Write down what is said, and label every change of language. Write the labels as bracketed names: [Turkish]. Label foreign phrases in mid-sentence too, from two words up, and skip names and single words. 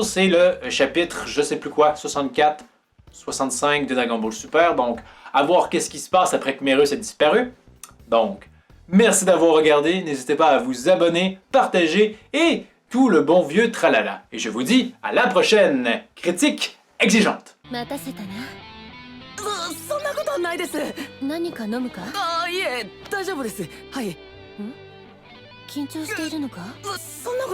[French] C'est le chapitre, je sais plus quoi, 64, 65 de Dragon Ball Super. Donc, à voir qu'est-ce qui se passe après que Merus ait disparu. Donc, merci d'avoir regardé. N'hésitez pas à vous abonner, partager et tout le bon vieux tralala. Et je vous dis à la prochaine critique exigeante. [Japanese] そんなことはないです。何か飲むか？いえ、大丈夫です。はい。緊張しているのか？そんなこと